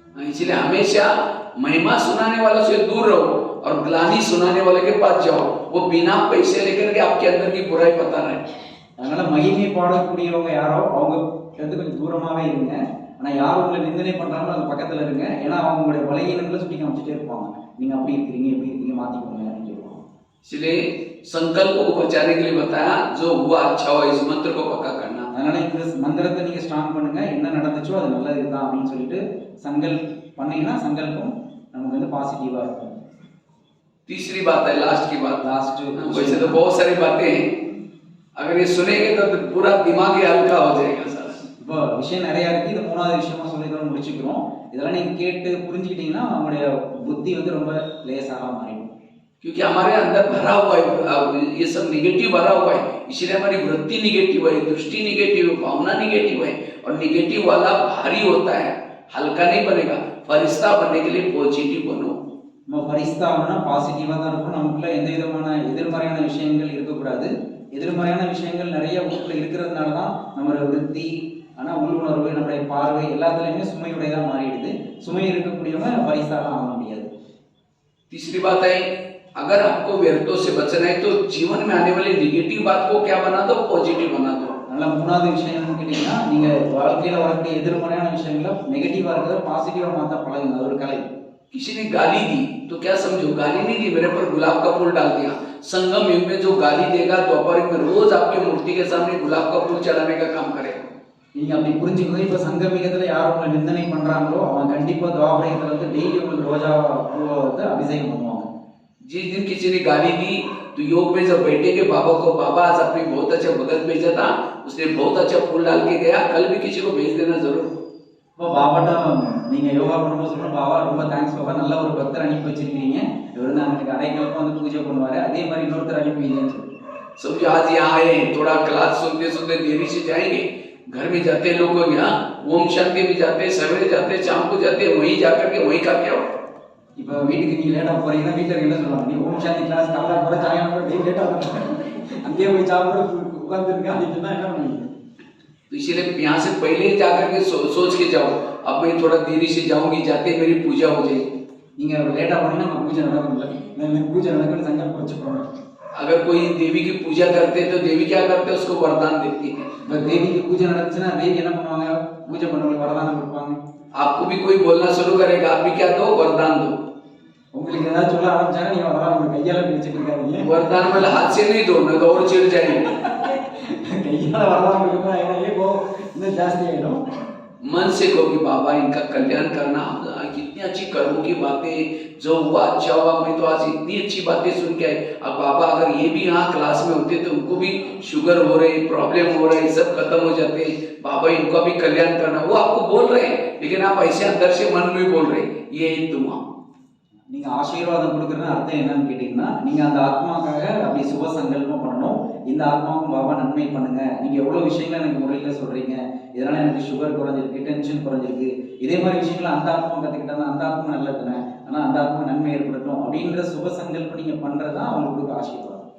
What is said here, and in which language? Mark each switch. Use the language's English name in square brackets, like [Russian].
[Hindi] इसलिए हमेशा महिमा सुनाने वालों से दूर रहो और ग्लानि सुनाने वाले के पास जाओ. वो बिना पैसे लेकर के आपके अंदर की बुराई बता रहे हैं. [Tamil] அதனால மகிமை பாடக்கூடியவங்க யாரோ அவங்க வந்து கொஞ்சம் தூரமாவே இருங்க. ஆனா யார் உங்களை நிந்தனை பண்றாங்களோ அது பக்கத்துல இருங்க. ஏன்னா அவங்களுடைய பலகீனங்களை சுட்டி காமிச்சிட்டே இருப்பாங்க. நீங்க அப்படி இருக்கிறீங்க, இப்படி இருக்கீங்க, மாத்திக்கோங்க அப்படின்னு சொல்லுவாங்க. [Hindi] इसलिए संकल्प को बचाने के लिए बताया, जो हुआ अच्छा हो इस मंत्र को पक्का करना. [Tamil] அதனால இந்த மந்திரத்தை நீங்க ஸ்ட்ராங் பண்ணுங்க, என்ன நடந்துச்சோ அது நல்லது தான் அப்படின்னு சொல்லிட்டு சங்கல்ப் பண்ணீங்கன்னா சங்கல்பம் நமக்கு வந்து பாசிட்டிவா இருக்கும். [Hindi] तीसरी बात है, लास्ट की बात. लास्ट वैसे तो बहुत सारी बातें हैं, अगर ये सुनेंगे तो पूरा दिमाग ही हल्का हो जाएगा सर. [Tamil] இப்போ விஷயம் நிறைய இருக்கு. இது மூணாவது விஷயமா சொல்லிக்கிறோம், முடிச்சுக்கிறோம். இதெல்லாம் நீங்க கேட்டு புரிஞ்சுக்கிட்டீங்கன்னா உங்களுடைய புத்தி வந்து ரொம்ப லேசாக மாறிடும். [Hindi] क्योंकि हमारे अंदर भरा हुआ है, ये सब निगेटिव भरा हुआ है. इसलिए हमारी वृत्ति निगेटिव है, दृष्टि निगेटिव है, भावना निगेटिव है. और निगेटिव वाला भारी होता है, हल्का नहीं बनेगा. फरिश्ता बनने के लिए पॉजिटिव बनो. [Tamil] நம்ம பரிசுத்தா ஆகணும்னா பாசிட்டிவா தான் இருக்கணும். நமக்குள்ள எந்த விதமான எதிர்மறையான விஷயங்கள் இருக்கக்கூடாது. எதிர்மறையான விஷயங்கள் நிறைய உள்ள இருக்கிறதுனால தான் நம்மளோட விருத்தி, ஆனா உள்ளுணர்வு, நம்மளுடைய பார்வை எல்லாத்துலயுமே சுமையுடையதா மாறிடுது. சுமை இருக்கக்கூடியவங்க பரிசுத்தாக ஆக முடியாது. [Hindi] तीसरी बात है, अगर आपको व्यर्थों से बचना है तो जीवन में आने वाली निगेटिव बात को क्या बना दो, पॉजिटिव बना दो. [Tamil] அதனால மூணாவது விஷயம் என்னன்னு கேட்டீங்கன்னா, நீங்க வாழ்க்கையில வரக்கூடிய எதிர்மறையான விஷயங்களை நெகட்டிவா இருக்கிறத பாசிட்டிவா மாத்த பழகுங்க. அது ஒரு கலை. [Hindi] किसी ने गाली दी तो क्या समझो, गाली नहीं दी, मेरे पर गुलाब का फूल डाल दिया. संगम युग में जो गाली देगा, द्वापर युग में रोज आपके मूर्ति के सामने गुलाब का फूल चढ़ाने का काम करेगा. [Tamil] நீங்க அப்படி புரிஞ்சுக்கணும். இப்ப சங்கமிகத்துல யார் உங்களை நிந்தனை பண்றாங்களோ அவங்க கண்டிப்பா துவாபரத்துல வந்து டெய்லி உங்களுக்கு ரோஜா பூவை வந்து அபிஷேகம் பண்ணுவாங்க. [Hindi] जिस दिन किसी ने गाली दी तो योग में जब बैठेंगे बाबा को, बाबा आज अपनी बहुत अच्छा भगत भेजा था, उसने बहुत अच्छा फूल डाल के गया, कल भी किसी को भेज देना जरूर. [Tamil] இப்போ பாபாட்ட நீங்க யோகா பண்ணும்போது சொல்லணும், பாபா ரொம்ப தேங்க்ஸ் பாபா, நல்ல ஒரு பக்தர் அனுப்பி வச்சிருக்கீங்க, இவர் வந்து எனக்கு அரைக்கலப்பா வந்து பூஜை பண்ணுவாரு, அதே மாதிரி இன்னொருத்தர் அனுப்பி வைங்கன்னு சொல்லி. [Hindi] समझो आज यहाँ आए, थोड़ा क्लास सुनते सुनते देरी से जाएंगे, घर में जाते लोग यहाँ ओम शांति में जाते, सवेरे जाते, शाम को जाते, वहीं जाकर के वहीं का क्या हो. [Tamil] இப்போ வீட்டுக்கு நீ லேட்டா போறீங்கன்னா வீட்டுல என்ன சொல்லுவாங்க, நீ ஓம் சாந்தி கிளாஸ் காலைல போற சாயங்காலம் போற டெய்லி லேட்டா வந்து அங்கேயே போய் சாப்பிட உட்கார்ந்துருக்க அப்படின்னு சொன்னா என்ன பண்ணுவீங்க? [Hindi] तो इसीलिए यहाँ से पहले ही जाकर के सोच के जाओ, अब मैं थोड़ा देरी से जाऊंगी, जाते मेरी पूजा हो जाएगी. [Tamil] நீங்க லேட்டா போனீங்கன்னா நம்ம பூஜை நடக்கும்ல, நான் பூஜை நடக்கும்னு சங்கல்பம் வச்சுக்கோங்க. [Hindi] अगर कोई देवी की पूजा करते हैं तो देवी क्या करते हैं, उसको वरदान देती है. [Tamil] இப்போ தேவிக்கு பூஜை நடந்துச்சுன்னா தேவி என்ன பண்ணுவாங்க, பூஜை பண்ணவங்களுக்கு வரதானம் கொடுப்பாங்க. [Hindi] आपको भी कोई बोलना शुरू करेगा, आप भी क्या दो, वरदान दो. [Tamil] உங்களுக்கு ஏதாவது சொல்ல ஆரம்பிச்சாங்க நீங்க வரதானம் உங்க கையால வச்சுட்டு இருக்காதீங்க. [Hindi] वरदान मतलब हाथ से नहीं दो, नहीं तो और चिढ़ जाएंगे. [Tamil] கையால வரதானம் கொடுத்தா என்ன को இன்னும் ஜாஸ்தி ஆயிடும். [Hindi] मन से कहो कि बाबा इनका कल्याण करना, कितनी अच्छी कर्मों की बातें, जो हुआ अच्छा हुआ, मैं तो आज इतनी अच्छी बातें सुन के आए. अब बाबा अगर ये भी यहाँ क्लास में होते तो उनको भी शुगर हो रही, प्रॉब्लम हो रही, सब खत्म हो जाते. बाबा इनका भी कल्याण करना, वो आपको बोल रहे हैं, लेकिन आप ऐसे अंदर से मन में बोल रहे हैं, ये दुआ. [Tamil] நீங்க ஆசீர்வாதம் கொடுக்கறதுன்னு அர்த்தம் என்னன்னு கேட்டீங்கன்னா, நீங்க அந்த ஆத்மாக்காக அப்படி சுப சங்கல்பம் பண்ணணும். இந்த ஆத்மாவுக்கும் பாபா நன்மை பண்ணுங்க, நீங்க எவ்வளவு விஷயங்களை எனக்கு முறையில சொல்றீங்க, இதனால எனக்கு சுகர் குறைஞ்சிருக்கு, டென்ஷன் குறைஞ்சிருக்கு, இதே மாதிரி விஷயங்களை அந்த ஆத்மா கத்துக்கிட்டா அந்த ஆத்மா நல்லதுன்னு, ஆனா அந்த ஆத்மா நன்மை ஏற்படட்டும் அப்படின்ற சுப சங்கல்பம் நீங்க பண்றதா அவங்களுக்கு கொடுக்க ஆசீர்வாதம்.